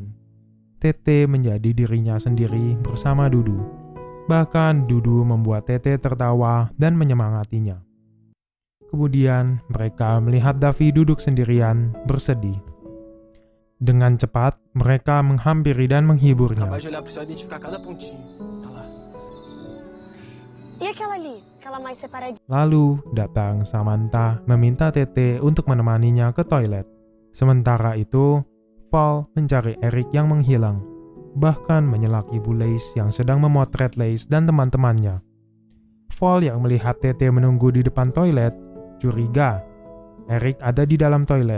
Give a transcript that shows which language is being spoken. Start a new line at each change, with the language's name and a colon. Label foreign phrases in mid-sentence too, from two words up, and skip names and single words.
Indonesian: Tete menjadi dirinya sendiri bersama Dudu. Bahkan Dudu membuat Tete tertawa dan menyemangatinya. Kemudian mereka melihat Davi duduk sendirian, bersedih. Dengan cepat, mereka menghampiri dan menghiburnya.
Portuguese: Capaz de olhar pro céu e identificar cada pontinho. Olha lá. E aquela ali? Aquela mais separadinha?
Indonesian: Lalu datang Samantha meminta Tete untuk menemaninya ke toilet. Sementara itu, Val mencari Eric yang menghilang, bahkan menyelak ibu Lace yang sedang memotret Lace dan teman-temannya. Val yang melihat Tete menunggu di depan toilet, curiga Eric ada di dalam toilet.